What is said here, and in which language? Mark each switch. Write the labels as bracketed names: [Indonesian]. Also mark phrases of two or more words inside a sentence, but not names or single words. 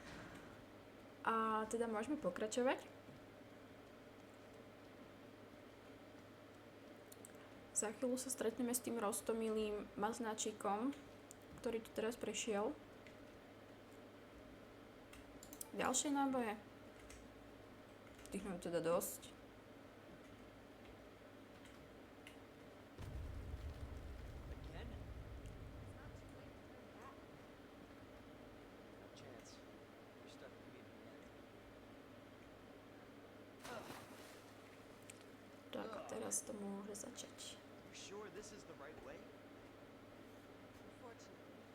[Slovak] A teda môžeme pokračovať. Za chvíľu sa stretneme s tým roztomilým maznačíkom, ktorý tu teraz prešiel. Ďalšie náboje. Tých mám teda dosť. [English] Again? No chance. We're stuck with me to the end. [Slovak] Tak a teraz to môže začať. [English] You sure this is the right way? Unfortunately,